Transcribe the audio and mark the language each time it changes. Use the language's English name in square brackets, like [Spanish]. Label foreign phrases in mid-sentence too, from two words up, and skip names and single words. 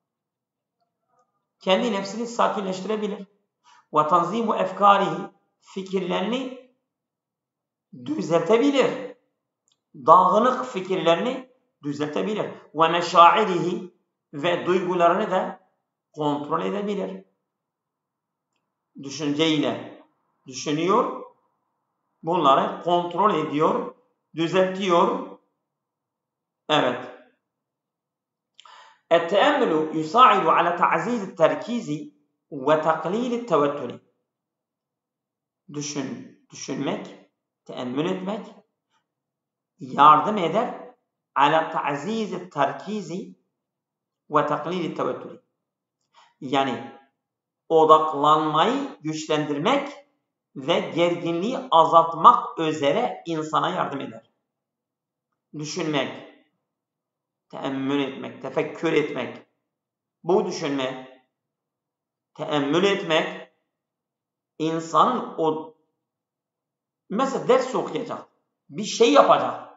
[Turkish] kendi nefsini sakinleştirebilir ve [Arabic] تنظيم أفكاره, [Turkish] fikirlerini düzeltebilir, dağınık fikirlerini düzeltebilir ve meşairihi, ve duygularını da kontrol edebilir. Düşünceyle düşünüyor, bunları kontrol ediyor, düzeltiyor. Evet. [Arabic] التأمل يساعد على تعزيز التركيز وتقليل التوتر. [Turkish] Düşünmek, teemmül etmek yardım eder [Arabic] على تعزيز التركيز وتقليل التوتر. [Turkish] Yani odaklanmayı güçlendirmek ve gerginliği azaltmak üzere insana yardım eder. Düşünmek, teemmül etmek, tefekkür etmek, bu düşünmek, teemmül etmek, insanın mesela ders okuyacak, bir şey yapacak.